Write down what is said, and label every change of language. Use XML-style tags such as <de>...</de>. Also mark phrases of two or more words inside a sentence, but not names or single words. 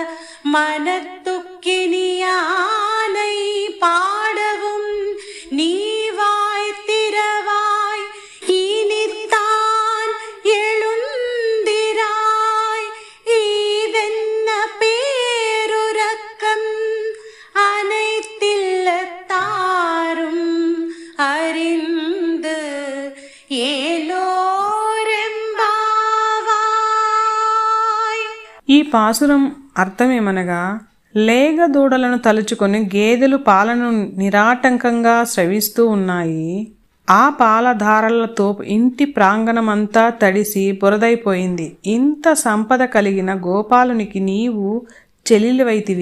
<ta>மனத்துக்கினியானை பாடவும் நீ வாய் திறவாய் இனித்தான் எழுந்திராய் ஈதென்ன பேருரக்கம் அனைத்தில்லத்தாரும் அறிந்து ఏలోరెంబావాయ్.</ta> <te>ఈ పాసురం అర్థమేమనగా, లేగ దూడలను తలుచుకొని గేదెలు పాలను నిరాటంకంగా స్రవిస్తూ ఉన్నాయి. ఆ పాలధారలతో ఇంటి ప్రాంగణమంతా తడిసి బురదైపోయింది. ఇంత సంపద కలిగిన గోపాలునికి నీవు చెలిలివైతివి.</te>